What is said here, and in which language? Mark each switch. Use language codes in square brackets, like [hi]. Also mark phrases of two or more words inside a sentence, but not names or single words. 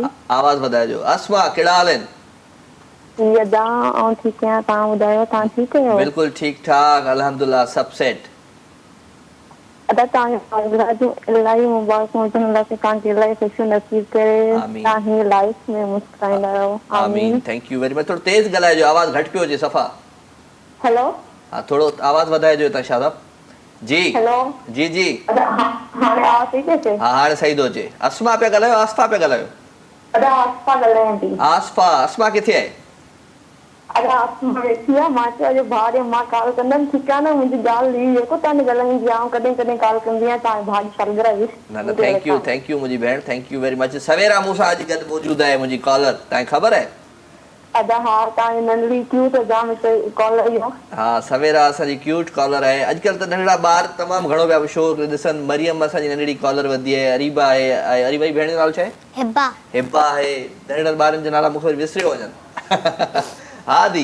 [sd] आवाज़ वधाइजो अस्मा कहिड़ा हाल आहिनि यदा ऐं ठीकु आहियां तव्हां ॿुधायो तव्हां ठीकु आहियो बिल्कुलु ठीकु ठाक अल्हम्दुलिल्लाह सभु सेट अदा तव्हांखे सालगिरह जूं इलाही मुबारकूं हुजनि अलाह तव्हांखे इलाही ख़ुशियूं नसीब करे आमीन। तव्हां हीअं लाइफ में मुस्कुराईंदा रहो आमीन [en] thank you very much [sd] थोरो तेज़ ॻाल्हाइजो आवाज़ घटि पियो अचे सफ़ा हेलो हा थोरो आवाज़ वधाइजो तव्हां शादाब जी हेलो जी जी अदा हाणे आवाज़ थी अचे हा हाणे सही थो अचे अस्मा पिया ॻाल्हायो आसफा पिया ॻाल्हायो अदा आसपा ॻाल्हायां थी आसफा अस्मा किथे आहे अदा आसमा वेठी आहे मां चयो जो भाउ मां कॉल कंदमि ठीकु आहे न मुंहिंजी ॻाल्हि ली जेको तव्हां ॻाल्हाईंदी आहियां कॾहिं कॾहिं कॉल कंदी आहियां तव्हां भाउ जी सालगिरह हुई न [en] thank you [sd] मुंहिंजी भेण [en] thank you very much [sd] सवेरा मूंसां अॼु गॾु मौजूदु आहे मुंहिंजी कॉलर तव्हांखे ख़बर आहे अदा हा तव्हांजी नंढड़ी क्यूट जाम कॉल आई आहे हा सवेरा असांजी [en] cute caller [sd] आहे अॼुकल्ह त नंढड़ा ॿार तमामु घणो पिया शो ॾिसनि मरियम असांजी नंढड़ी कॉलर वधी आहे अरीबा आहे अरीबा जी भेण जो नालो छा आहे हिब्बा आहे नंढड़नि ॿारनि जा नाला मूंखे विसरियो वञनि हा दी